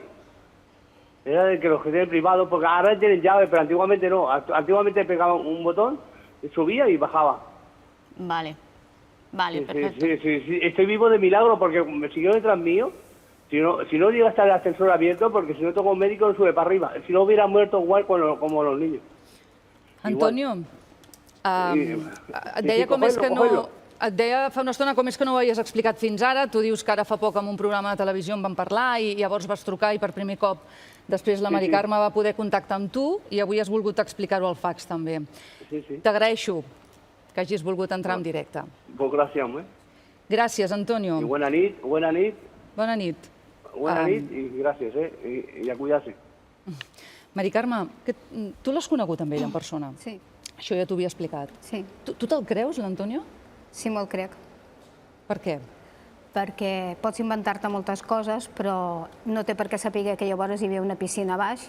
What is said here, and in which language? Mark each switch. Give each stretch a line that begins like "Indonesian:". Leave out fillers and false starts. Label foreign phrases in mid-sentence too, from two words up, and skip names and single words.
Spanish: Era de que los que tienen privados, porque ahora tienen llave, pero antiguamente no. Antiguamente pegaban un botón, subía y bajaba. Vale, perfecto. Sí. Estoy vivo de milagro porque me siguió detrás mío. Si no llega hasta el ascensor abierto, porque si no toco un médico no sube para arriba. Si no hubiera muerto igual como los niños.
Catalan: Antonio, et deia com és que no... Et deia fa una estona com és que no ho havies explicat fins ara. Tu dius que ara fa poc en un programa de televisió en vam parlar i llavors vas trucar i per primer cop després la Mari Carme va poder contactar amb tu i avui has volgut explicar-ho al fax també. Sí. T'agraeixo que hagis volgut entrar en directe.
Spanish: Pues gracias,
Catalan: Gràcies, Antonio.
Spanish: Y buena nit.
Catalan: Bona nit.
Spanish: Buena nit y gracias, y a cuidarse.
Catalan: Mari Carme, tu l'has conegut amb ell en persona? Sí, Això ja t'ho havia explicat. sí, Tu te'l creus, l'Antonio? sí, me'l crec. Per què? Perquè pots inventar-te moltes coses, però no té per què saber que llavors hi havia una piscina a baix.